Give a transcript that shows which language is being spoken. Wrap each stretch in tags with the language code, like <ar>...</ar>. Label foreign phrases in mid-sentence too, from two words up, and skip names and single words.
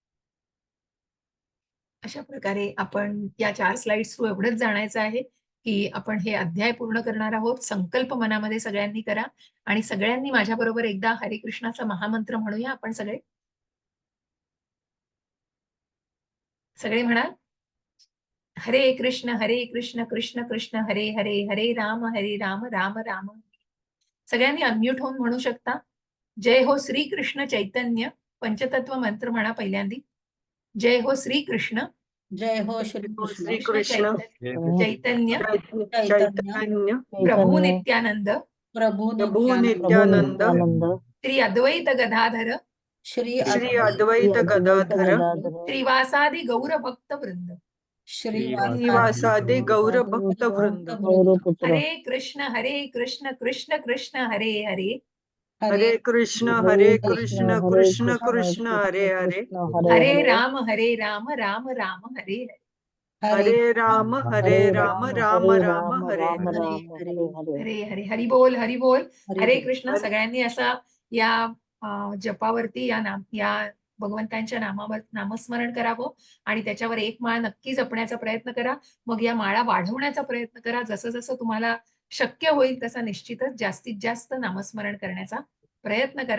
<mr>अशा प्रकारे आपण या 4</mr> <en>slides through</en> <mr>एवढंच जाणायचं आहे, की आपण हे अध्याय पूर्ण करणार आहोत. संकल्प मनामध्ये सगळ्यांनी करा आणि सगळ्यांनी माझ्याबरोबर एकदा हरे कृष्णाचा महामंत्र म्हणूया आपण सगळे. सगळे म्हणा, हरे कृष्ण कृष्ण कृष्ण हरे हरे, हरे राम राम राम. सगळ्यांनी अनम्यूट होऊन म्हणू शकता. जय हो श्री कृष्ण चैतन्य. पंचतत्व मंत्र म्हणा पहिल्यांदी. जय हो श्री कृष्ण. जय हो श्री श्री कृष्ण कृष्ण चैतन्य चैतन्य प्रभू नित्यानंद प्रभू प्रभु नित्यानंद नित्यानंद श्री अद्वैत गदाधर श्री श्री अद्वैत गदाधर श्रीवासादि गौर भक्त वृंद. श्रीवासादि गौर भक्त वृंद. हरे कृष्ण कृष्ण कृष्ण हरे हरे, हरे कृष्ण कृष्ण कृष्ण हरे हरे, हरे राम राम राम हरे हरे. हरे राम राम राम हरे हरे. हरे हरे. हरी बोल हरी बोल. हरे कृष्ण. हरे- सगळ्यांनी असा या जपावरती या भगवंतांच्या नामावर नामस्मरण करावं आणि त्याच्यावर एक माळ नक्की जपण्याचा प्रयत्न करा. मग या माळा वाढवण्याचा प्रयत्न करा. जसं जसं तुम्हाला शक्य होईल तसा निश्चितच जास्तीत जास्त नामस्मरण करण्याचा प्रयत्न करा.</mr>